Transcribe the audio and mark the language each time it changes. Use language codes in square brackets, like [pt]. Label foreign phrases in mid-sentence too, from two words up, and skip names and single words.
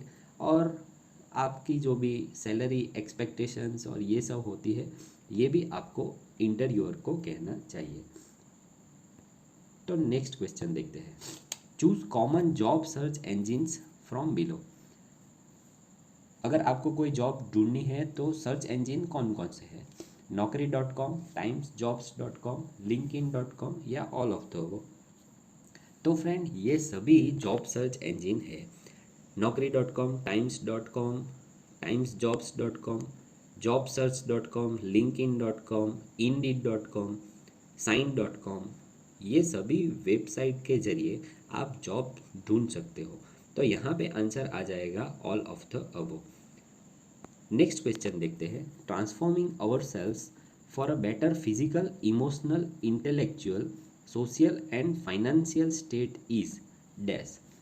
[hi] और आपकी जो भी [en] salary expectations [hi] और ये सब होती है, ये भी आपको इंटरव्यूअर को कहना चाहिए। [en] तो next question [hi] देखते हैं। [en] choose common job search engines from below. [hi] अगर आपको कोई जॉब ढूंढनी है तो [en] search engine [hi] कौन कौन से हैं? [en] naukri.com, timesjobs.com, linkedin.com या all of the above. [hi] तो फ्रेंड ये सभी [en] job search engine [hi] है। naukri.com, times.com, timesjobs.com, jobsearch.com, linkedin.com, indeed.com, sign.com, ये सभी वेबसाइट के जरिए आप जॉब ढूंढ सकते हो। तो यहाँ पे आंसर आ जाएगा [en] all of the above. next question [hi] देखते हैं। [en] transforming our selves for a better physical, emotional, intellectual, social and financial state is dash.